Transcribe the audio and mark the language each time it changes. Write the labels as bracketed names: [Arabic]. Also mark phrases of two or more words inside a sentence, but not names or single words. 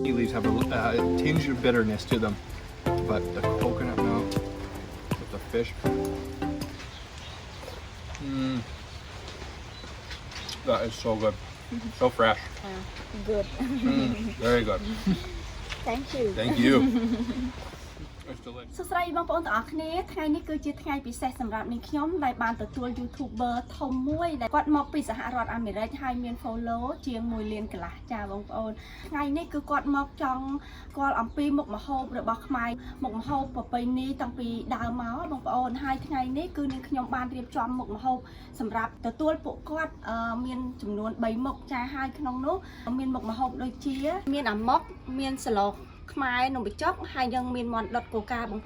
[English] these have a tinge of bitterness to them, but the coconut milk with the fish. That is so good. So fresh. Good. Very good. Thank you. Thank you. It's delicious. [Khmer] សួស្តីបងប្អូនទាំងអស់គ្នាថ្ងៃនេះគឺជាថ្ងៃពិសេសសម្រាប់នាងខ្ញុំដែលបានទទួល YouTuber ធំមួយដែលគាត់មកពីសហរដ្ឋអាមេរិក ហើយមាន follow ជាង 1 លានកន្លះចាបងប្អូនថ្ងៃនេះគឺគាត់មកចង់ស្គាល់អំពីមុខម្ហូបរបស់ខ្មែរមុខម្ហូបប្រពៃណីតាំងពីដើមមកបងប្អូនហើយថ្ងៃនេះគឺនាងខ្ញុំបានរៀបចំមុខម្ហូបសម្រាប់ទទួលពួកគាត់មានចំនួន3មុខចាហើយក្នុងនោះមានមុខម្ហូបដូចជាមានអាម៉ុកមានស្លខ្មែរនំបញ្ចុកហើយយើងមានមាន់ដុតកូកាបង